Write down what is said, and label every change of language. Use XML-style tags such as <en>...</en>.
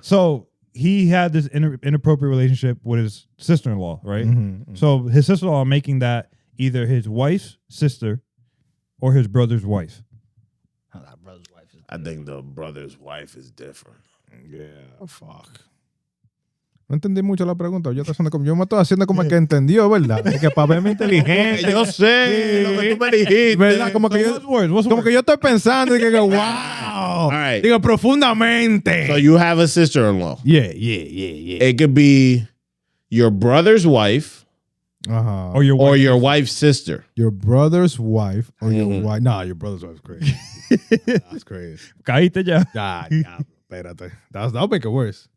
<en>So he had this inappropriate relationship with his sister-in-law, right? So his sister-in-law making that either his wife's sister or his brother's wife. Oh, that brother's wife is I think the brother's wife is different. Yeah, fuck.</en> <es>No entendí mucho la pregunta. Yo me estoy haciendo como que entendió, ¿verdad? Es que para verme inteligente. Yo sé lo que tú me dijiste. ¿Verdad? Como que yo estoy pensando y que wow.</es> <en>All right.</en> <es>Digo, profundamente.</es> <en>So you have a sister-in-law. Yeah. It could be your brother's wife Uh-huh. Or your wife's sister. Your brother's wife or your wife. Nah, your brother's wife's crazy. That's crazy.</en> <es>Caíste ya.</es> <en>Yeah,</en> <es>espérate.</es> <en>That'll make it worse.</en>